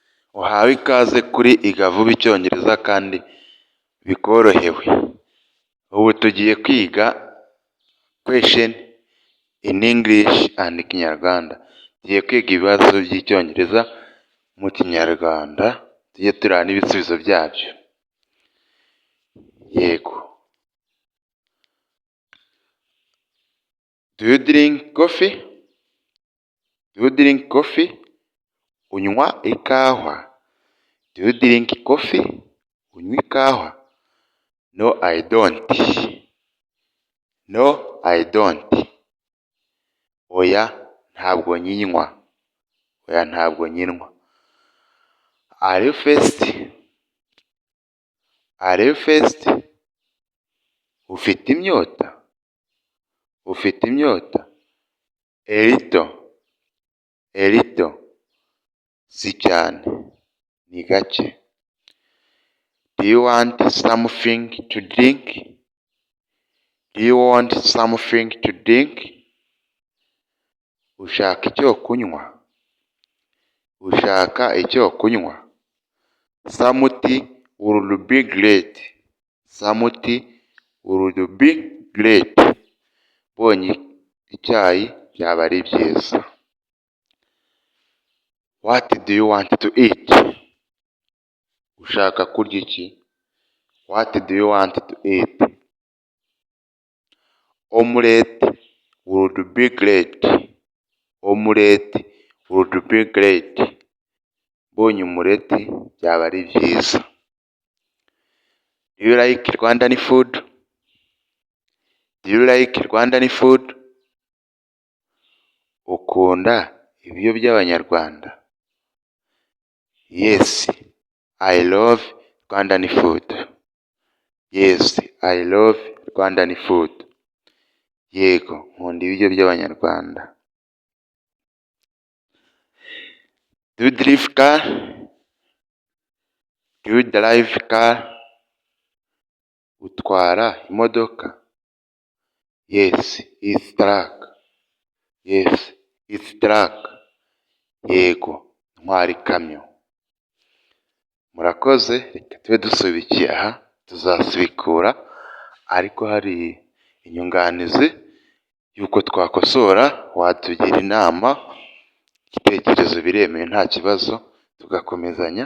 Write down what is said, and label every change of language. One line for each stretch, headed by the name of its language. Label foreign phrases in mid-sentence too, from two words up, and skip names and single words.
Kinyarwanda: Uhawe ikaze kuri Iga Vuba Icyongereza kandi bikorohewe. Ubu tugiye kwiga
English: question in English and Kinyarwanda.
Kinyarwanda: Tugiye kwiga ibibazo by'Icyongereza mu Kinyarwanda, tujye tureba n'ibisubizo byabyo. Yego.
English: Do you drink coffee? Do you drink coffee?
Kinyarwanda: Unywa ikawa?
English: Do you drink coffee?
Kinyarwanda: Unywa ikawa?
English: No, I don't. No, I don't.
Kinyarwanda: Oya, ntabwo nyinywa. Oya, ntabwo nyinywa.
English: Are you thirsty? Are you thirsty?
Kinyarwanda: Ufite inyota? Ufite inyota?
English: A little. A little.
Kinyarwanda: Si cyane. Ni gake.
English: Do you want something to drink? Do you want something to drink?
Kinyarwanda: Ushaka icyo kunywa? Ushaka icyo kunywa?
English: Something would be great. Something would be great.
Kinyarwanda: Bonye icyayi byaba ari byiza.
English: What do you want to eat?
Kinyarwanda: Ushaka kurya iki?
English: What do you want to eat? Omelette would be great. Omelette would be great.
Kinyarwanda: Bonye umureti byaba ari byiza.
English: Do you like Rwandan food? Do you like Rwandan food?
Kinyarwanda: Ukunda ibiryo by'Abanyarwanda?
English: Yes, I love Rwandan food. Yes, I love Rwandan food.
Kinyarwanda: Yego, nkunda ibiryo by'Abanyarwanda.
English: Do you drive car? Do you drive car?
Kinyarwanda: Utwara imodoka?
English: Yes, it's truck. Yes, it's truck.
Kinyarwanda: Yego, ntwara ikamyo. Murakoze, reka tube dusubikiye aha, tuzasubikura, ariko hari inyunganizi y'uko twakosora, watugira inama, igitekerezo biremewe nta kibazo, tugakomezanya.